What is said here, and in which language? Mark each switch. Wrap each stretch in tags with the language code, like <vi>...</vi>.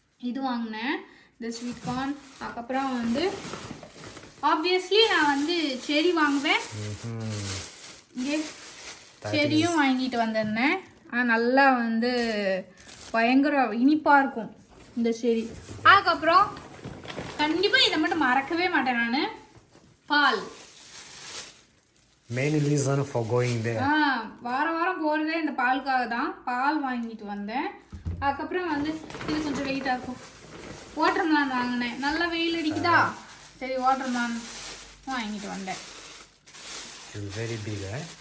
<ta>இது வாங்கினேன், இந்த ஸ்வீட் கார்ன். அதுக்கப்புறம் வந்து ஆப்வியஸ்லி நான் வந்து செரி வாங்குவேன். இங்கே செரியும் வாங்கிட்டு வந்திருந்தேன். ஆனால் நல்லா வந்து பயங்கர இனிப்பாக இருக்கும் இந்த செரி. அதுக்கப்புறம் கண்டிப்பாக இதை மட்டும் மறக்கவே மாட்டேன் நான், பால்.</ta> <en>Main reason for going there.</en> <ta>வாரம் வாரம் போகிறதே இந்த பாலுக்காக தான். பால் வாங்கிட்டு வந்தேன். அதுக்கப்புறம் வந்து இது கொஞ்சம் வெயிட்டாக இருக்கும். வாட்டர்மெலான் வாங்கினேன். நல்லா வெயில் அடிக்குதா, சரி வாட்டர்மெலான் வாங்கிட்டு வந்தேன்.</ta> <en>It's very big, eh?</en>